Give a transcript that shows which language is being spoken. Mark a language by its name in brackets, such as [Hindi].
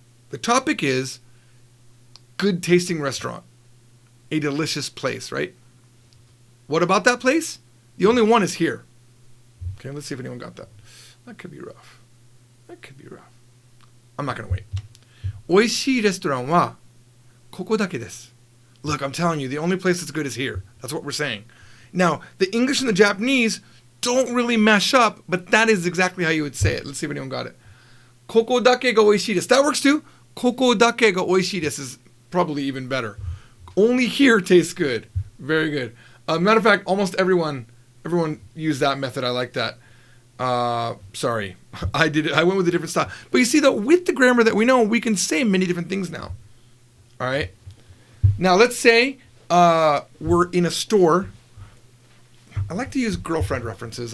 [English] The topic is good tasting restaurant. A delicious place, right? What about that place? The only one is here. Okay, let's see if anyone got that. That could be rough. I'm not going to wait. [Japanese] 美味しいレストランはここだけです. [English] Look, I'm telling you, the only place that's good is here. That's what we're saying. Now, the English and the Japanese don't really mesh up, but that is exactly how you would say it. Let's see if anyone got it. [Japanese] ここだけが美味しいです. [English] That works too. ここだけが美味しいです is probably even better. Only here tastes good. Very good. Matter of fact, almost everyone used that method. I like that. Sorry. I did it. I went with a different style. But you see, though, with the grammar that we know, we can say many different things now. All right? Now, let's say we're in a store. I like to use girlfriend references.